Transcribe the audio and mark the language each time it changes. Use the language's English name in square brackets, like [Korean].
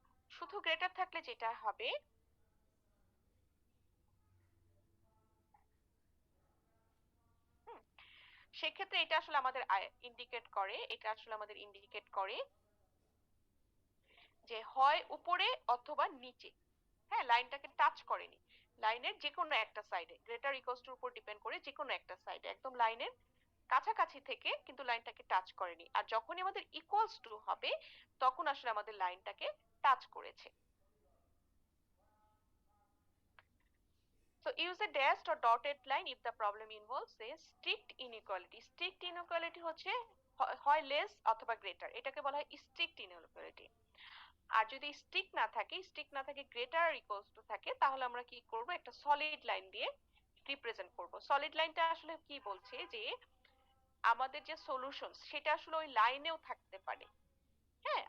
[Bangla] শুধু গ্রেটার থাকলে যেটা হবে, হুম, সেক্ষেত্রে এটা আসলে আমাদের ইন্ডিকেট করে, এটা আসলে আমাদের ইন্ডিকেট করে যে হয় উপরে অথবা নিচে, হ্যাঁ, লাইনটাকে টাচ করেনি, লাইনের যে কোনো একটা সাইডে, গ্রেটার ইকুয়ালস টুর উপর ডিপেন্ড করে যে কোনো একটা সাইডে একদম লাইনের কাছাকাছি থেকে কিন্তু লাইনটাকে টাচ করেনি। আর যখনই আমাদের ইকুয়ালস টু হবে তখন আসলে আমাদের লাইনটাকে টাচ করেছে। [English] So use a dashed or dotted line if the problem involves a strict inequality. [Bangla] Strict inequality হচ্ছে হয় লেস অথবা গ্রেটার, এটাকে বলা হয় স্ট্রিক্ট ইনইকুয়ালিটি। আর যদি স্ট্রিক্ট না থাকে গ্রেটার ইকুয়ালস টু থাকে, তাহলে আমরা কি করব, একটা সলিড লাইন দিয়ে রিপ্রেজেন্ট করব। সলিড লাইনটা আসলে কি বলছে যে আমাদের যে সলিউশন সেটা আসলে ওই লাইনেও থাকতে পারে, হ্যাঁ।